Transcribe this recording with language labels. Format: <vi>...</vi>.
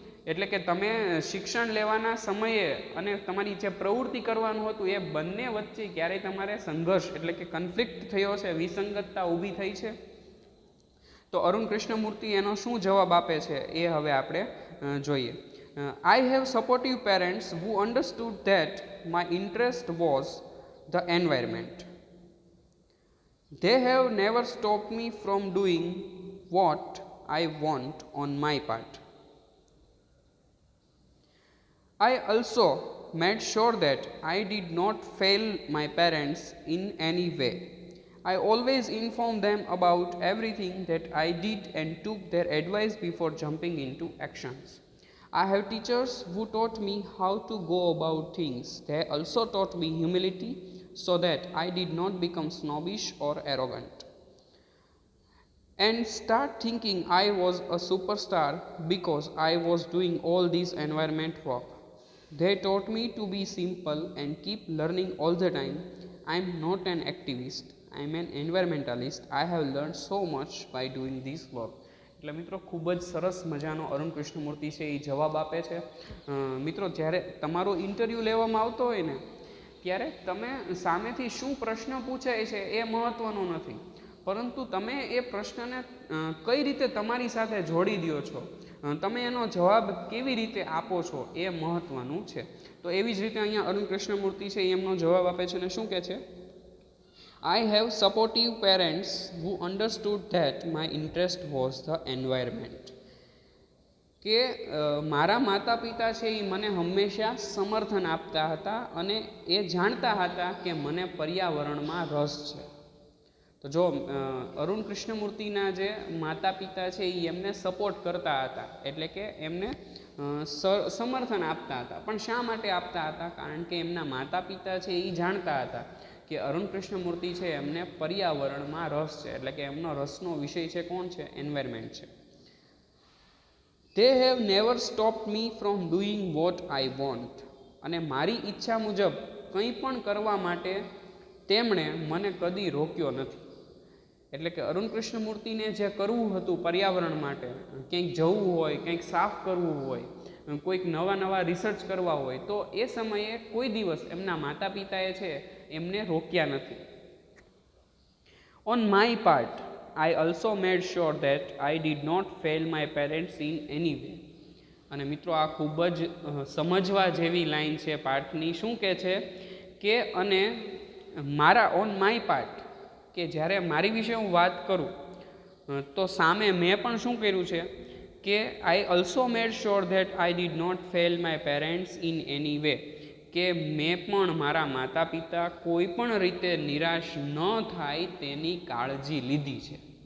<gu>એટલે કે તમે શિક્ષણ લેવાના સમયે અને તમારી જે પ્રવૃત્તિ કરવાનું હતું એ બંને વચ્ચે ક્યારેય તમારે સંઘર્ષ એટલે કે કન્ફ્લિક્ટ થયો છે, વિસંગતતા ઊભી થઈ છે? તો અરુણ કૃષ્ણમૂર્તિ એનો શું જવાબ આપે છે એ હવે આપણે જોઈએ.</gu> <en>I have supportive parents who understood that my interest was the environment. They have never stopped me from doing what I want on my part. I also made sure that I did not fail my parents in any way. I always informed them about everything that I did and took their advice before jumping into actions. I have teachers who taught me how to go about things. They also taught me humility so that I did not become snobbish or arrogant and start thinking I was a superstar because I was doing all this environment work. They taught me to be simple and keep learning all the time. I am not an activist, I am an environmentalist. I have learned so much by doing this work.</en> <gu>એટલે મિત્રો ખૂબ જ સરસ મજાનો અરુણ કૃષ્ણમૂર્તિ છે એ જવાબ આપે છે. મિત્રો જ્યારે તમારો ઇન્ટરવ્યૂ લેવામાં આવતો હોય ને ત્યારે તમે સામેથી શું પ્રશ્ન પૂછાય છે એ મહત્ત્વનું નથી, પરંતુ તમે એ પ્રશ્નને કઈ રીતે તમારી સાથે જોડી દો છો, તમે એનો જવાબ કેવી રીતે આપો છો એ મહત્ત્વનું છે. તો એવી જ રીતે અહીંયા અરુણ કૃષ્ણમૂર્તિ છે એમનો જવાબ આપે છે અને શું કહે છે?</gu> <en>I have supportive parents who understood that my interest was the environment.</en> <gu>કે મારા માતા પિતા છે એ મને હંમેશા સમર્થન આપતા હતા અને એ જાણતા હતા કે મને પર્યાવરણમાં રસ છે. તો જો અરુણ કૃષ્ણમૂર્તિના જે માતા પિતા છે એ એમને સપોર્ટ કરતા હતા, એટલે કે એમને સમર્થન આપતા હતા. પણ શા માટે આપતા હતા? કારણ કે એમના માતા પિતા છે એ જાણતા હતા કે અરુણ કૃષ્ણમૂર્તિ છે એમને પર્યાવરણમાં રસ છે, એટલે કે એમનો રસનો વિષય છે કોણ છે? એન્વાયરમેન્ટ છે.</gu> <en>They have never stopped me from doing what I want.</en> <gu>અને મારી ઈચ્છા મુજબ કંઈ પણ કરવા માટે તેમણે મને કદી રોક્યો નથી. એટલે કે અરુણ કૃષ્ણમૂર્તિને જે કરવું હતું પર્યાવરણ માટે, ક્યાંક જવું હોય, કંઈક સાફ કરવું હોય, કોઈક નવા રિસર્ચ કરવા હોય, તો એ સમયે કોઈ દિવસ એમના માતા પિતાએ છે એમને રોક્યા નથી.</gu> <en>On my part, I also made sure that I did not fail my parents in any way.</en> <gu>અને મિત્રો આ ખૂબ જ સમજવા જેવી લાઈન છે પાઠની. શું કહે છે કે અને મારા</gu> <en>on my part,</en> <gu>કે જ્યારે મારી વિશે હું વાત કરું તો સામે મેં પણ શું કર્યું છે કે</gu> <en>I also made sure that I did not fail my parents in any way,</en> <gu>કે મેં પણ મારા માતા પિતા કોઈ પણ રીતે નિરાશ ન થાય તેની કાળજી લીધી છે.</gu>